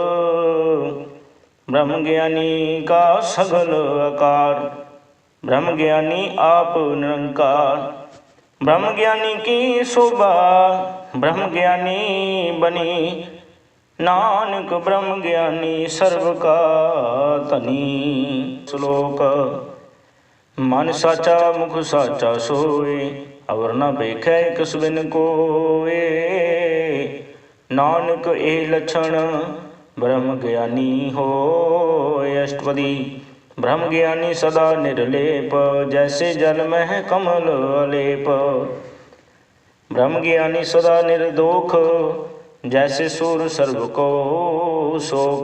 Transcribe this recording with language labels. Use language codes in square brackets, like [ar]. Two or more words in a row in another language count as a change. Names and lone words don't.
[hi] ब्रह्म ज्ञानी का सगल आकार, ब्रह्म ज्ञानी आप निरंकार। ब्रह्म ज्ञानी की शोभा ब्रह्म ज्ञानी बनी, नानक ब्रह्म ज्ञानी सर्व का तनी। श्लोक मन साचा मुख साचा सोए, अवर न बेखै किस बिन कोए। नानक ए लक्षण ब्रह्म ज्ञानी होय। अष्टपदी ब्रह्म ज्ञानी सदा निर्लेप, जैसे जल में कमल अलेप। ब्रह्म ज्ञानी सदा निर्दोख, जैसे सूर सर्व को सोख।